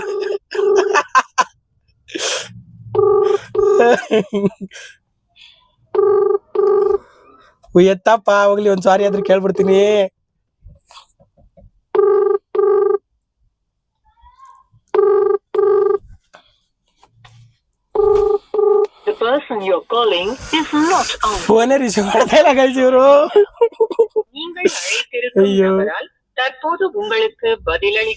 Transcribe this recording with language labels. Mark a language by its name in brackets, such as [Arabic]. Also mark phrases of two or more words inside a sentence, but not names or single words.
[Kannada] ಎತ್ತಪ್ಪ ಹೋಗ್ಲಿ, ಒಂದ್ ಸಾರಿ ಆದ್ರೂ ಕೇಳ್ಬಿಡ್ತೀನಿ. [English] The person you're calling is not on. [Kannada] ಫೋನೇ ರಿಸೀವ್ ಮಾಡ್ತಾ ಇಲ್ಲ ಗೈಸ್ ಇವರು. [Tamil] நீங்கள் அழைத்திருக்கும் ஐயோ. நபரால் தற்போது உங்களுக்கு பதிலளி.